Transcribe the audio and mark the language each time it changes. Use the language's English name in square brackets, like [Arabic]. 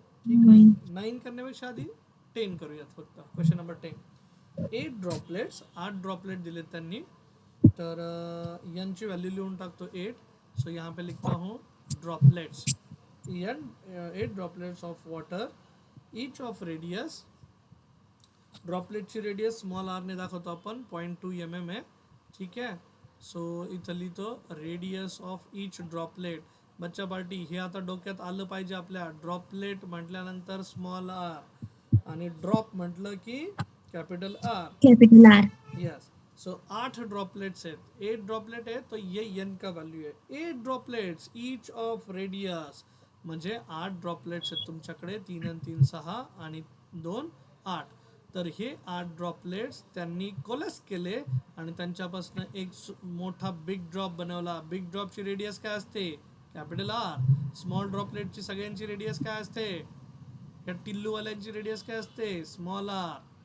[Marathi] ठीक आहे, 9 करण्यापेक्षा आधी 10 करूयात फक्त. Question number 10. 8 ड्रॉपलेट्स, 8 ड्रॉपलेट दिलेत त्यांनी. तर यांची व्हॅल्यू लिहून टाकतो 8. [Hindi] सो यहाँ पे लिखता हूँ droplets. [English] 8 droplets of water, each of radius. [Marathi] ड्रॉपलेटची radius small R ने दाखवतो आपण, 0.2 mm आहे. ठीक आहे, सो इथं लिहितो [English] Radius of each droplet. [Marathi] बच्चा पार्टी हे आता डोक्यात आलं पाहिजे आपल्या. ड्रॉपलेट म्हटल्यानंतर स्मॉल आर आणि ड्रॉप म्हटलं की capital R. Yes, so 8 droplets आहेत. [Hindi] 8 ड्रॉपलेट है तो ये n का वैल्यू है. [Marathi] 8 ड्रॉपलेट्स [English] each of radius [Marathi] म्हणजे 8 ड्रॉपलेट्स आहेत तुमच्याकडे. 3 आणि 3 6 आणि 2 8. तर हे 8 ड्रॉपलेट्स त्यांनी कोलेस केले आणि त्यांच्यापासून एक मोठा बिग ड्रॉप बनवला. बिग ड्रॉपची रेडियस काय असते, कॅपिटल आर. स्मॉल ड्रॉपलेटची सगळ्यांची रेडियस काय असते, या टिल्लूवाल्यांची रेडियस काय असते, स्मॉल आर.